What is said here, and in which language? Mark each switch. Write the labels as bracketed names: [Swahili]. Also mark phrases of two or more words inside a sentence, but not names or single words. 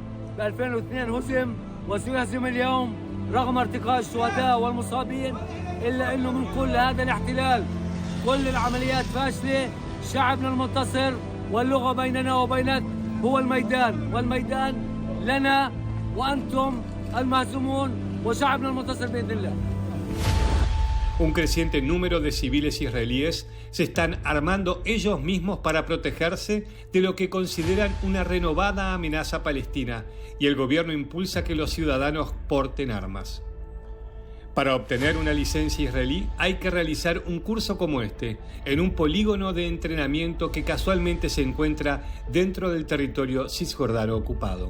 [Arabic] ب 2002 هزم وسيهزم اليوم رغم ارتقاء الشهداء والمصابين، إلا أنه من كل هذا الاحتلال كل العمليات فاشلة. شعبنا المنتصر واللغة بيننا وبينك هو الميدان، والميدان لنا وأنتم المهزومون وشعبنا المنتصر بإذن الله. [Spanish] Un creciente número de civiles israelíes se están armando ellos mismos para protegerse de lo que consideran una renovada amenaza palestina y el gobierno impulsa que los ciudadanos porten armas. Para obtener una licencia israelí hay que realizar un curso como este, en un polígono de entrenamiento que casualmente se encuentra dentro del territorio cisjordano ocupado.